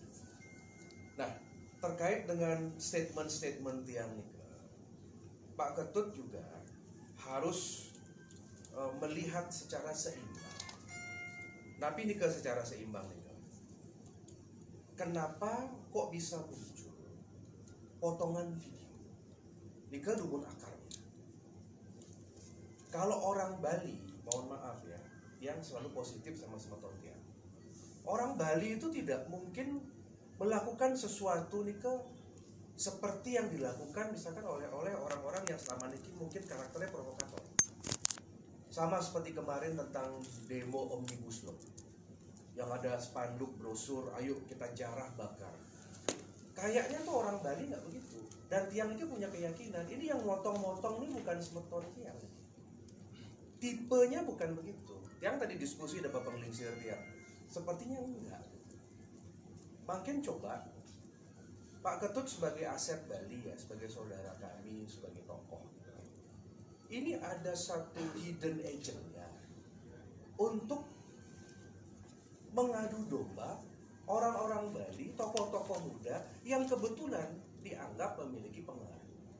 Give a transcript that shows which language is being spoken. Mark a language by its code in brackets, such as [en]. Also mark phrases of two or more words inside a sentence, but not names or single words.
[id] Nah, terkait dengan statement-statement tiang ini, Pak Ketut juga harus melihat secara seimbang. Tapi ini secara seimbang nih. Kenapa kok bisa muncul potongan video? [ban] Nika dumun akarnya. [id] Kalau orang Bali, mohon maaf ya, yang selalu positif sama [ban] semeton tiang. [id] Orang Bali itu tidak mungkin melakukan sesuatu nika seperti yang dilakukan misalkan oleh orang-orang yang selama ini mungkin karakternya provokator. Sama seperti kemarin tentang demo Omnibus Law, yang ada spanduk brosur, ayo kita jarah bakar. Kayaknya tuh orang Bali nggak begitu. Dan tiang itu punya keyakinan, ini yang motong-motong ini bukan [ban] semeton tiang. [id] Tipenya bukan begitu. Tiang tadi diskusi ada Bapak [ban] Lingsir tiang. [id] Sepertinya enggak. Makin coba Pak Ketut sebagai aset Bali ya, sebagai saudara kami, sebagai tokoh. Ini ada satu [en] hidden agenda [id] untuk mengadu domba orang-orang Bali, tokoh-tokoh muda yang kebetulan dianggap memiliki pengaruh.